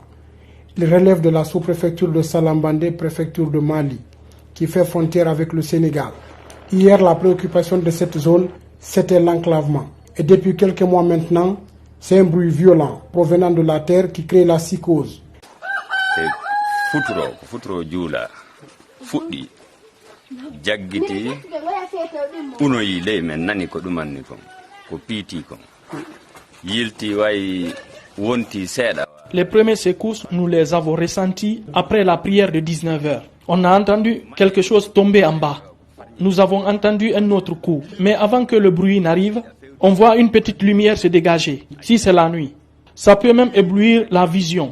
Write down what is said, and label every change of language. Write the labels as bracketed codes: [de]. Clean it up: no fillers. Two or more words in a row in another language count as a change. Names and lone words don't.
[fr] Il relève de la sous-préfecture de Salambandé, préfecture de Mali, qui fait frontière avec le Sénégal. Hier, la préoccupation de cette zone, c'était l'enclavement. Et depuis quelques mois maintenant, c'est un bruit violent provenant de la terre qui crée la psychose. [ff] Futuro jula fuɗɗi jaggiti unoyi ley men nani ko ɗumanni kon ko piiti kon yilti way wonti seeɗa. [fr] Les premières secousses, nous les avons ressenties après la prière de 19h. On a entendu quelque chose tomber en bas. Nous avons entendu un autre coup. Mais avant que le bruit n'arrive, on voit une petite lumière se dégager. Si c'est la nuit, ça peut même éblouir la vision.